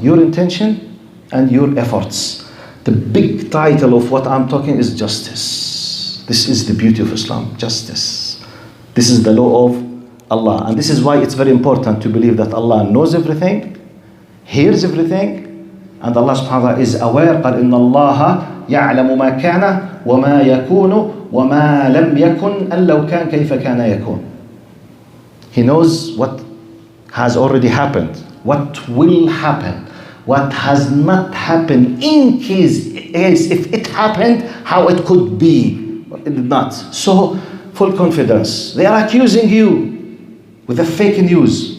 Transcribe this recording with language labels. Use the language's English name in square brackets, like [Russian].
[English] Your intention and your efforts. The big title of what I'm talking is justice. This is the beauty of Islam, justice. This is the law of Allah. And this is why it's very important to believe that Allah knows everything, hears everything, and Allah subhanahu wa ta'ala is aware. [Arabic] قال إن الله يعلم ما كان وما يكون وما لم يكن أن لو كان كيف كان يكون. [English] He knows what has already happened, what will happen, what has not happened in case if it happened, how it could be, it did not. So full confidence. They are accusing you with the fake news.